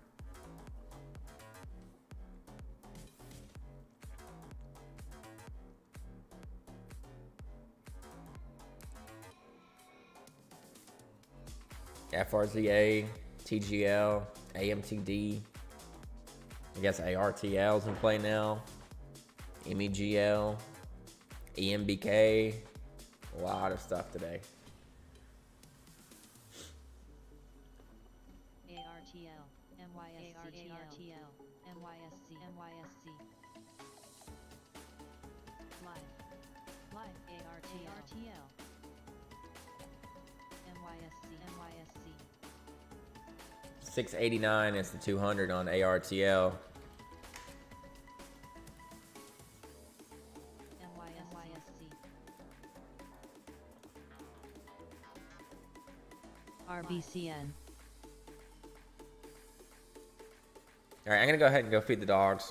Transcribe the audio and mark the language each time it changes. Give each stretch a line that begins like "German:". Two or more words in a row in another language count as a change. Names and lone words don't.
English: FRZA, TGL, AMTD. I guess ARTL's in play now. MEGL, EMBK. A lot of stuff today. ARTL, MYSC, ARTL, MYSC, MYSC. Live, ARTL, MYSC, MYSC. 689 is the 200 on ARTL. RBCN. All right, I'm gonna go ahead and go feed the dogs.